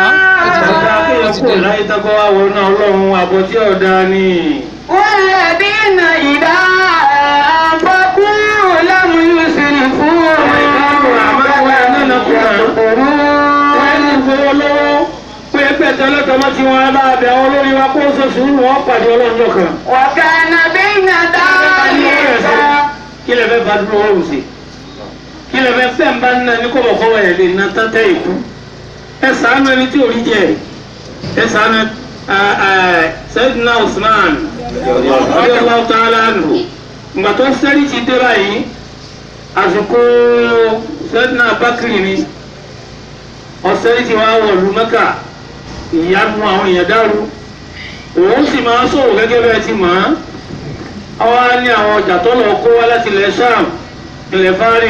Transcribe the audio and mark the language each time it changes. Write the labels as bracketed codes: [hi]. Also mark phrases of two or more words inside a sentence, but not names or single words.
[ar] والذين إذا أنفقوا لم يسرفوا وكان بين ذلك. [yo] Kí lẹ fẹ́ bá dúró ọ̀rùn sí? Kí lẹ fẹ́ fẹ́ ń bá nínú ẹni kọ́bọ̀kọ́bọ̀ ẹ̀ lè ná tátẹ́ ìkú? Ẹ ṣàánú ẹni tí ò rí jẹ. Ẹ ṣàánú Sayyidina Usman radiyallahu ta'ala anhu. Ìgbà tó sẹ́rí ti dé báyìí, àsìkò Sayyidina Bakri ni. Ọ̀sẹ́rí ti wá wọ̀lú Mẹ́kà, ìyanu àwọn èèyàn dàrú. Òun sì máa sọ̀rọ̀ gẹ́gẹ́ bẹ́ẹ̀ ti mọ̀ ọ́n. Àwa ní àwọn ọjà tó lọ kó wá láti ilẹ̀ Sham, ilẹ̀ Faris.